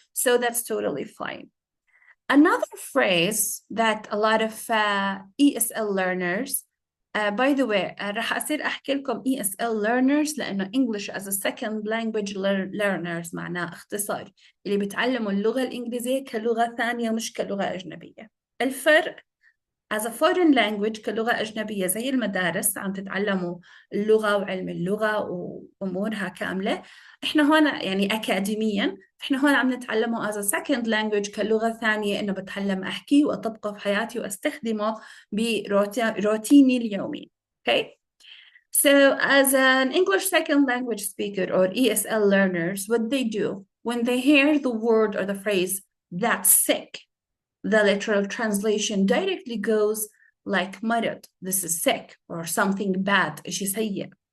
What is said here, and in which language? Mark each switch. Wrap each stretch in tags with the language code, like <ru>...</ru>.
<en>So that's totally fine. Another phrase that a lot of ESL learners, by the way</en> <ar>راح أصير أحكي لكم</ar> <en>ESL learners لأنه English as a second language learners</en> <ar>معناه اختصار اللي بيتعلموا اللغة الإنجليزية كلغة ثانية مش كلغة أجنبية. الفرق</ar> <en>as a foreign language</en> <ar>كلغة أجنبية زي المدارس عم تتعلموا اللغة وعلم اللغة وأمورها كاملة. إحنا هون يعني أكاديميا إحنا هون عم نتعلمه</ar> <en>as a second language</en> <ar>كلغة ثانية، إنه بتعلم أحكيه وأطبقه في حياتي وأستخدمه بروتيني اليومي.</ar> <en>Okay. So as an English second language speaker or ESL learners, what they do when they hear the word or the phrase that's sick, the literal translation directly goes like مرض, this is sick, or something bad,</en> <ar>إشي سيء.</ar>